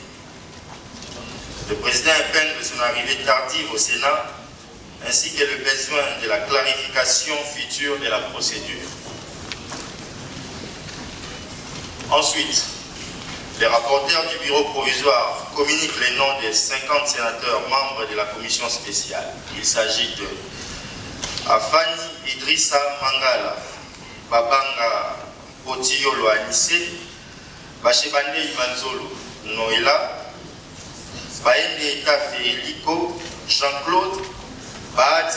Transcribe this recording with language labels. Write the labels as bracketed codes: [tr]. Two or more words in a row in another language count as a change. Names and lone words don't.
[fr] Le président épingle son arrivée tardive au Sénat ainsi que le besoin de la clarification future de la procédure. Ensuite, Les rapporteurs du bureau provisoire communiquent les noms des 50 sénateurs membres de la commission spéciale. Il s'agit de Afani Idrissa Mangala, Babanga Otiyolo Anissé, Bachebande Imanzolo Noëlla, Baende Tafe Eliko, Jean-Claude, Bahati